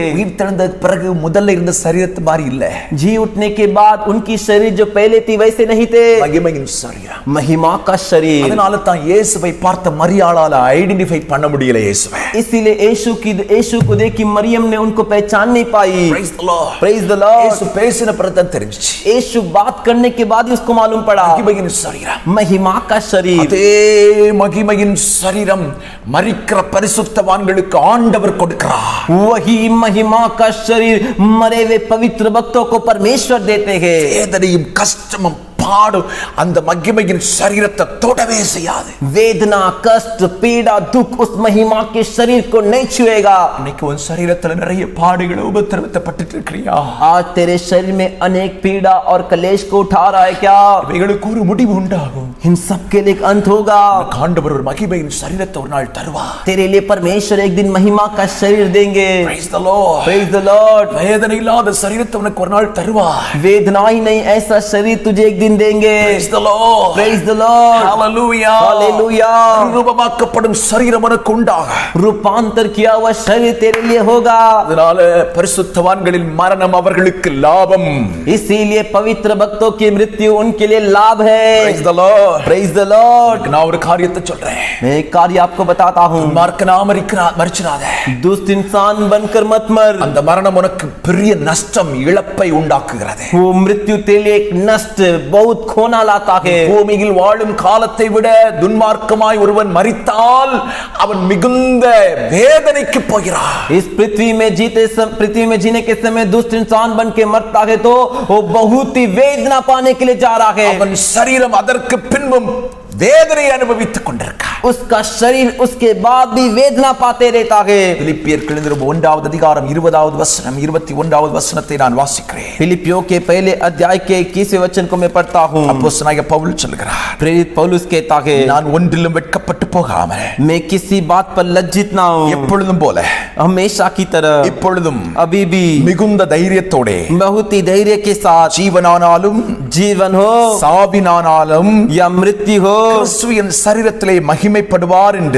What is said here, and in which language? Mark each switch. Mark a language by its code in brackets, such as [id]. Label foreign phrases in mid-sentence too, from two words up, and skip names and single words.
[ta] உயிர் தெழுந்த பிறகு முதல்ல இருந்த சரீரத்து மாதிரி இல்ல, [hi] जी उठने के बाद उनकी शरीर जो पहले थी वैसे नहीं थे, [ta] மகிமையின் சரீரம். [hi] महिमा का शरीर. [ta] அதனால தான் இயேசுவை பார்த்த மரியாளால ஐடென்டிஃபை பண்ண முடியல இயேசுவை. [hi] इसीलिए यीशु को देखी मरियम ने उनको पहचान नहीं पाई. [en] Praise the Lord. Praise the Lord. [ta] இயேசு பேசின பிறகு தான் தெரிஞ்சுச்சு, [hi] यीशु बात करने के बाद ही उसको मालूम पड़ा, [ta] மகிமையின் சரீரம், [hi] महिमा का शरीर. [ta] அதே மகிமையின் சரீரம் மரிக்கிற பரிசுத்தவான்களுக்கு ஆண்டவர் கொடுக்கிறார். [hi] वही महिमा का शरीर मरे हुए पवित्र भक्तों को परमेश्वर देते हैं. [ta] வேதனையும் கஷ்டமும் பாடு அந்த மகிமையின் சரீரத்தை தொடவே செய்யாது. [hi] वेदना कष्ट पीड़ा दुख उस महिमा के शरीर को नहीं छुएगा. [ta] இன்னைக்கு உன் சரீரத்துல நிறைய பாடுகளை உபத்திரவப்பட்டு இருக்கிறியா? [hi] आज तेरे शरीर में अनेक पीड़ा और कलेश को उठा रहा है क्या? [ta] இவைகளுக்கு ஒரு முடிவு உண்டாகும். [hi] इन सब के लिए एक अंत होगा. [ta] ஆண்டவர் ஒரு மகிமையின் சரீரத்தை ஒரு நாள் தருவார். [hi] तेरे लिए परमेश्वर एक दिन महिमा का शरीर देंगे. [en] Praise the Lord. Praise the Lord. [ta] வேதனை இல்லாத சரீரத்தை உனக்கு ஒரு நாள் தருவார். [hi] वेदना ही नहीं ऐसा शरीर तुझे एक दिन देंगे. [en] Praise the Lord. Praise the Lord. Hallelujah. Hallelujah. [ta] ரூபமாக்கப்படும் சரீரம் உனக்கு உண்டாகும். [hi] रूपांतर किया हुआ शरीर तेरे लिए होगा. [ta] அதனால பரிசுத்தவான்களின் மரணம் அவர்களுக்கு லாபம். [hi] इसीलिए पवित्र भक्तों की मृत्यु उनके लिए लाभ है. [en] Praise the Lord. Praise the Lord. [ta] நான் ஒரு காரியத்தை சொல்றேன், [hi] मैं एक कार्य आपको बताता हूँ. [ta] மறிச்சிடாத, [hi] दुष्ट इंसान बनकर मत मर. [ta] அந்த மரணம் உனக்கு பெரிய நஷ்டம் இழப்பை உண்டாக்குகிறது. [hi] वो मृत्यु तेरे लिए एक नष्ट बहुत खोना लाता है. [ta] பூமியில் வாழும் காலத்தை விட துன்மார்க்கமாய் ஒருவன் மரித்தால் அவன் மிகுந்த வேதனைக்கு போகிறான். [hi] इस पृथ्वी में जीने के समय दुष्ट इंसान बन के मरता है तो वो बहुत ही वेदना पाने के लिए जा रहा है. [ta] அவன் சரீரம் அதற்கு பின்பும் வேதனை அனுபவித்துக் கொண்டிருக்கான். [hi] उसका शरीर उसके बाद भी वेदना पाते रहता है. [ta] பிலிப்பியர் 1வது அதிகாரம் 20வது வசனம் 21வது வசனத்தை நான் வாசிக்கிறேன். [hi] फिलिपियों के पहले अध्याय के 21वें वचन को मैं पढ़ता हूँ. [ta] அப்போஸ்தலனாகிய பவுல் சொல்கிறார், [hi] प्रेरित पौलुस कहता है, [ta] நான் ஒன்றிலும் வெட்கப்பட்டு போகாமல் [hi] मैं किसी बात पर लज्जित ना हूँ, [ta] எப்பொழுதும் போல [hi] हमेशा की तरह [ta] இப்பொழுதும் [hi] अभी भी [ta] மிகுந்த தைரியத்தோட [hi] बहुत ही धैर्य के साथ, [ta] ஜீவனானாலும் [hi] जीवन हो [ta] சாவினானாலும் [hi] या मृत्यु हो, [ta] கிறிஸ்து என் சரீரத்திலே மகிமைப்படுவார் என்று